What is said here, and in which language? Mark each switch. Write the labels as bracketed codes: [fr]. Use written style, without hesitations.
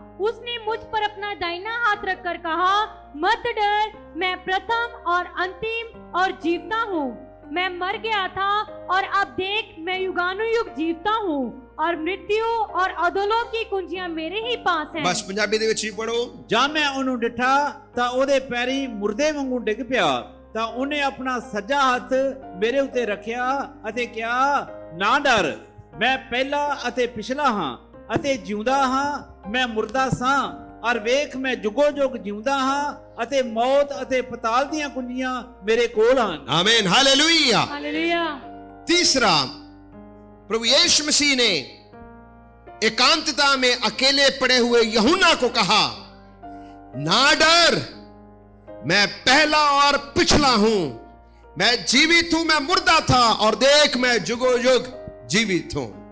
[hi] उसने मुझ पर अपना दाहिना हाथ रखकर कहा, मत डर, मैं प्रथम और अंतिम और जीवता हूँ। मैं मर गया था और अब देख मैं युगानुयुग जीवता हूँ, और मृत्यु और अधोलोक की कुंजियां मेरे ही पास हैं। [pa] बस पंजाबी दे विच ही पढ़ो। ਜਾਂ ਮੈਂ ਉਹਨੂੰ ਡਿਠਾ ਤਾਂ ਉਹਦੇ ਪੈਰੀ ਮੁਰਦੇ ਵਾਂਗੂ ਡਿੱਗ ਪਿਆ, ਤਾਂ ਉਹਨੇ ਆਪਣਾ ਸੱਜਾ ਹੱਥ ਮੇਰੇ ਉੱਤੇ ਰੱਖਿਆ ਅਤੇ ਕਿਹਾ, ਨਾ ਡਰ, ਮੈਂ ਪਹਿਲਾ ਅਤੇ ਪਿਛਲਾ ਹਾਂ ਅਤੇ ਜਿਉਂਦਾ ਹਾਂ, ਮੈਂ ਮੁਰਦਾ ਸਾਂ ਔਰ ਵੇਖ ਮੈਂ ਜੁਗੋ ਜੁਗ ਜਿਉਂਦਾ ਹਾਂ ਅਤੇ ਮੌਤ ਅਤੇ ਪਤਾਲ ਦੀਆਂ ਕੁੰਜੀਆਂ ਮੇਰੇ ਕੋਲ ਹਨ। [hi] आमीन, हालेलुया। हालेलुया। तीसरा, प्रभु यीशु मसीह ने एकांतता में अकेले पड़े हुए यूहन्ना को कहा, ना डर, मैं पहला और पिछला हूं, मैं जीवित हूं, मैं मुर्दा था और देख मैं जुगो जुग जीवित हूं।